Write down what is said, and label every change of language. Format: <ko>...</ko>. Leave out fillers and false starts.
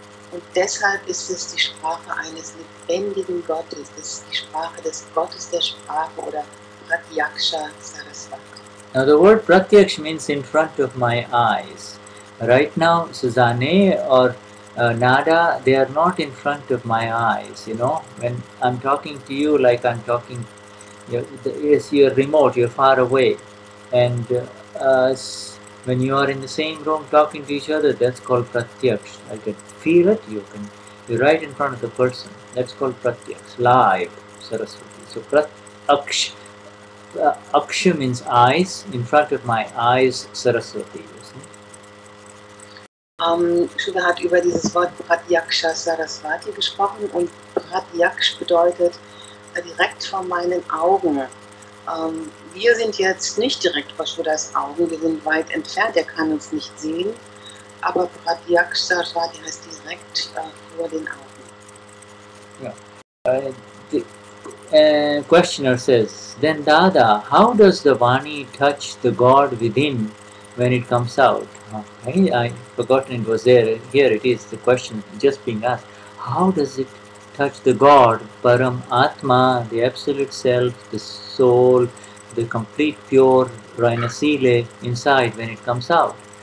<de>Und deshalb ist es die Sprache eines lebendigen Gottes, das ist die Sprache des Gottes der Sprache oder Pratyaksha Saraswati.</de> <en>Now the word Pratyaksh means in front of my eyes. Right now, Susanne or Nada, they are not in front of my eyes, When I'm talking to you, like I'm talking, you're remote, you're far away. And when you are in the same room talking to each other, that's called Pratyaksh. I can feel it, you're right in front of the person. That's called Pratyaksh, live, Saraswati. So Pratyaksh, Aksha means eyes, in front of my eyes, Saraswati.</en> <de>Shuddha hat über dieses Wort Pratyaksha Saraswati gesprochen und Pratyaksh bedeutet direkt vor meinen Augen. Wir sind jetzt nicht direkt vor Shuddhas Augen, wir sind weit entfernt, er kann uns nicht sehen, aber Pratyaksha Saraswati heißt direkt vor den Augen.</de> <en>Yeah. The questioner says, then Dada, how does the Vani touch the God within when it comes out? I forgotten it was there. Here it is, the question just being asked. How does it touch the God, Param Atma, the Absolute Self, the Soul, the complete pure Rainasile inside when it comes out?</en>